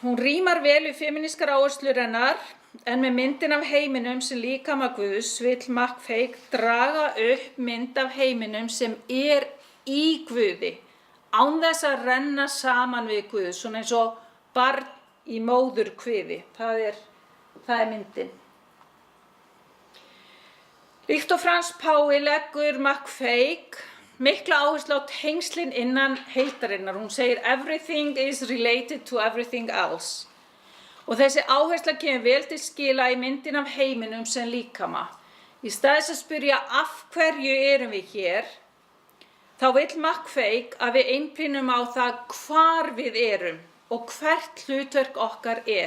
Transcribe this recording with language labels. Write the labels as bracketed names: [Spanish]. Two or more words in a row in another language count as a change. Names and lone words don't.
[Icelandic] Hún rímar vel við femínískar áherslur hennar, en með myndin af heiminum sem líkama Guðs vill McFague draga upp mynd af heiminum sem í Guði, án þess að renna saman við Guð, svona eins og barn í móðurkviði. Það er myndin. Líkt og Frans Páfi leggur McFague mikla áherslu á tengslin innan heildarinnar. Hún segir [English] everything is related to everything else. [Icelandic] Og þessi áhersla kemur vel til skila í myndin af heiminum sem líkama. Í stað þess að spyrja af hverju erum við hér, þá vill McFague að við einblínum á það hvar við erum og hvert hlutverk okkar er.